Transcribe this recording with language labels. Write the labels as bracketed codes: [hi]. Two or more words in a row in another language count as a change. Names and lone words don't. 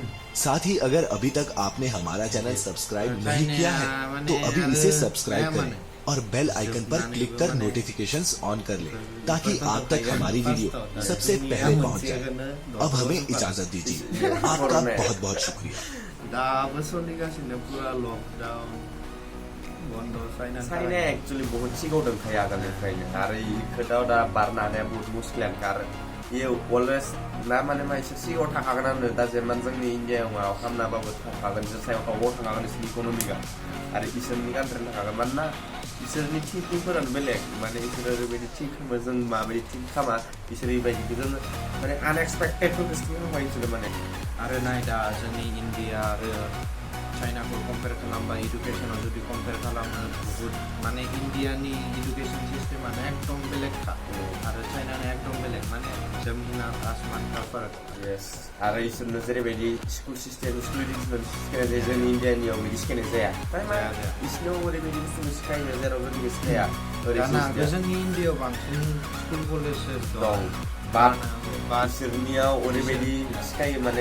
[hi] साथ ही अगर अभी तक आपने हमारा चैनल सब्सक्राइब नहीं किया है तो अभी इसे सब्सक्राइब करें और बेल आइकन पर क्लिक कर नोटिफिकेशंस ऑन कर लें, ताकि आप तक हमारी वीडियो सबसे पहले पहुंच जाए। अब हमें इजाजत दीजिए। आपका बहुत बहुत [brx] चाइना एक्चुअली बहुत सिगावदों थायो आगोलनिफ्रायनो आरो इ खोथायाव दा बारनो हानाया बहुत मुस्किलानो खारो इयो अलवेज ना माने मा एसे सिगाङाव थाखागोनानो दा जेमान जोंनि इन्डियायाव माबा खालामनाबाबो थाखागोन बिसोर सायाव टावाव थाखागोन बिसोरनि इकनमिकआ आरो इसोरनि कान्ट्रिनि थाखागोन मानोना इसोरनि थिंकिंफोरानो बेलेग माने इसोर ओरैबायदि थिंक खालामो जों माबायदि थिंक खालामा इसोर ओरैबायदि जों माने आनएक्सपेक्टेडफोरखौसो थिंक खालामो इसोरो माने आरो नाय दा जोंनि इन्डिया आरो चाइनाखौ कम्पेयार खालामबा इडुकेसनाव जुदि कम्पेयार खालामो बुहुत माने इन्डियानि इडुकेसन सिस्टेमानो एकदम बेलेगखा आरो चाइनानि एकदम बेलेग माने [hi] जमीन आसमान का फाराग [en] Yes. [brx] आरो इसोरनो जेरैबायदि [en] school system school education [brx] सिखायनाय जायो जोंनि इण्डियानियाव बिदि सिखायनाय जाया जाया, जाया। इसोरनाव ओरैबायदि बुस्थुखौ सिखायो जेराव जोंनि सिखाया ओरै दाना सिस्टेम जोंनि इन्डियायाव बांसिन स्कुल कलेजफोर दं दं बाट इसोरनियाव ओरैबायदि सिखायो माने